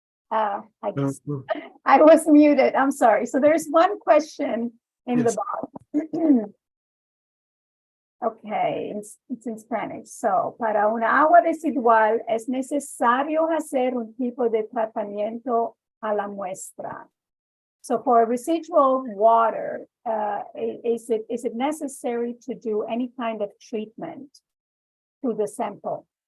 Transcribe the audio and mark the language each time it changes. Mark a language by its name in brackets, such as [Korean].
[English] I was muted. I'm sorry. So there's one question in the Yes. box. Okay, it's in Spanish. [Spanish] So, para una agua residual es necesario hacer un tipo de tratamiento a la muestra. [English] So for residual water, is it necessary to do any kind of treatment to the sample?